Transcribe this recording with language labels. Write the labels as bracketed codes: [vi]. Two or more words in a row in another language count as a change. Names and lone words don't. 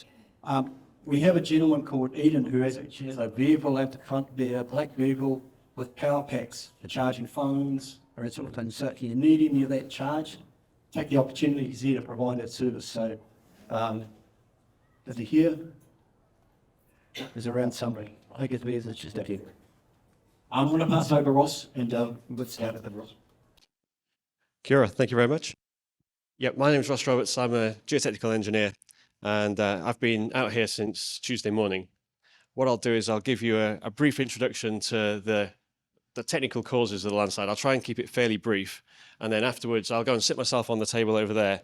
[en] We have a gentleman called Eden who has a vehicle out the front there, a black vehicle with power packs for charging phones or that sort of thing. So if you need any of that charged, take the opportunity, he's here to provide that service. So is he here? He's around somebody. I think it's just out here. I'm going to pass over Ross and let's start with Ross. [mi] Kia ora, [en] thank you very much. Yeah, my name is Ross Roberts. I'm a geotechnical engineer, and I've been out here since Tuesday morning. What I'll do is I'll give you a brief introduction to the technical causes of the landslide. I'll try and keep it fairly brief, and then afterwards I'll go and sit myself on the table over there.